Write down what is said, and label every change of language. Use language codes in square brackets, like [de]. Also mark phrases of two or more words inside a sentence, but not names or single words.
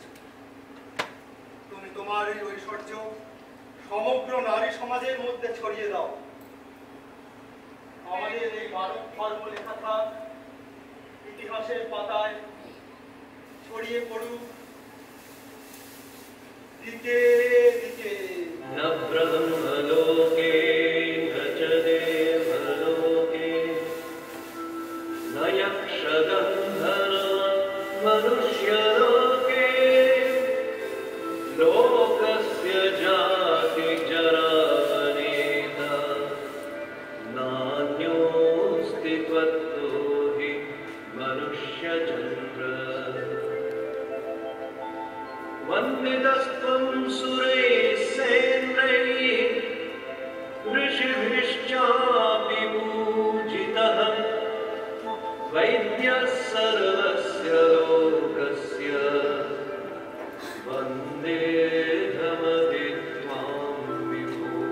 [bn] তুমি তোমার এই ঐশ্বর্য সমগ্র নারী সমাজের মধ্যে ছড়িয়ে দাও। আমাদের এই মানব ধর্ম লেখা থাক ইতিহাসের পাতায়, ছড়িয়ে পড়ুক দিকে দিকে। [sa] ব্রহ্মলোকে চ দেবলোকে ন যক্ষগন্ধর্ব মনুষ্যলোকে লোকস্য জাতি জরানেতা নান্যোস্তি ত্বত্তো হি মনুষ্যচন্দ্র। वन्दितस्त्वं सुरैः सेन्द्रैः ऋषिभिश्चापि पूजितः वैद्यः सर्वस्य लोकस्य वन्देऽहमदित्वां विभो।